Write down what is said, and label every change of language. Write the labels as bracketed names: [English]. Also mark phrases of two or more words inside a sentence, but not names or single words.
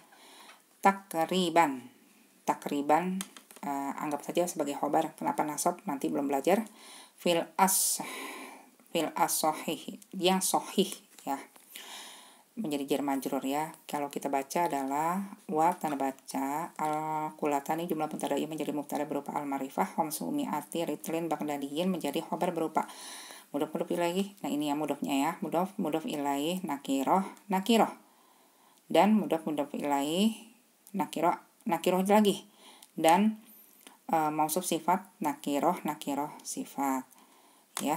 [Indonesian] Takriban anggap saja sebagai khobar. Kenapa nasab? Nanti belum belajar. [Arabic] في الصحيح, [Indonesian] yang sahih ya, menjadi [Arabic] جار مجرور [Indonesian] ya. Kalau kita baca adalah wa tanda baca al-qulatani, jumlah mubtada'i menjadi mubtada berupa al-marifah, [Arabic] خمسمائة رطل بغدادي [Indonesian] menjadi khobar berupa [Arabic] مضاف إليه. [Indonesian] Nah ini ya mudhofnya ya, [Arabic] مضاف إليه نكرة [Indonesian] dan [Arabic] مضاف إليه نكرة [Indonesian] lagi, dan mausuf sifat nakiroh sifat ya.